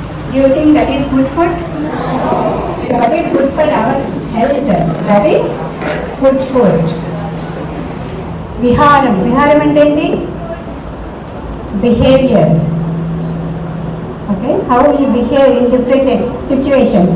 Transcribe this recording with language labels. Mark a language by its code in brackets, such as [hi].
[en] Do you think that is good food? That is good for our health. That is good food. Viharam. [te] Viharam అంటే ఏంటి, behavior. [en] Okay, how you behave in different situations.